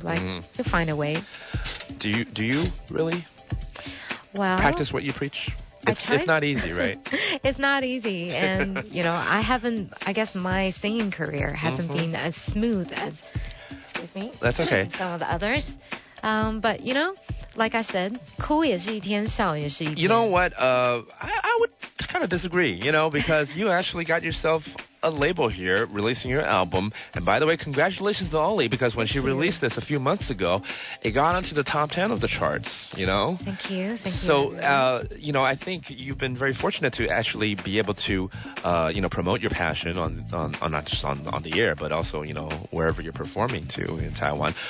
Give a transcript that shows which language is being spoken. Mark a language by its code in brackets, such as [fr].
[en] Like, you'll find a way. Do you really practice what you preach? It's not easy, right? It's not easy. And, I guess my singing career hasn't been as smooth as, excuse me. That's okay. Some of the others. But, like I said, [zh] 哭也是一天, 笑也是一天. [en] You know what? I would kind of disagree, because you actually got yourself a label here releasing your album. And by the way, congratulations to Ollie, because when she released this a few months ago, it got onto the top 10 of the charts, Thank you. So, I think you've been very fortunate to actually be able to, promote your passion on not just on the air, but also, wherever you're performing to in Taiwan.